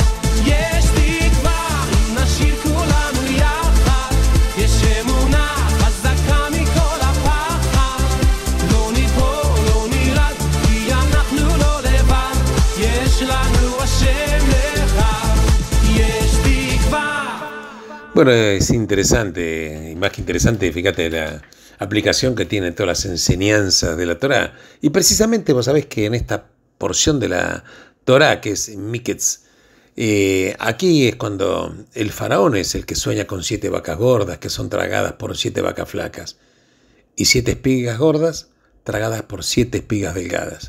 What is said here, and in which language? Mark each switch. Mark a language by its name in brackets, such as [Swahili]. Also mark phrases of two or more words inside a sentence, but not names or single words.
[Hebrew] יש תקווה, אם נשאיר כולנו יחד, יש אמונה חזקה מכל הפחד, לא ניפול, לא נרד, כי אנחנו לא לבד, יש לנו השם אחד. יש תקווה. [Spanish] Bueno, es interesante, y más que interesante, fíjate la aplicación que tienen todas las enseñanzas de la Torá. Y precisamente vos sabés que en esta porción de la Torá, que es Miketz, aquí es cuando el faraón es el que sueña con 7 vacas gordas que son tragadas por 7 vacas flacas, y 7 espigas gordas tragadas por 7 espigas delgadas.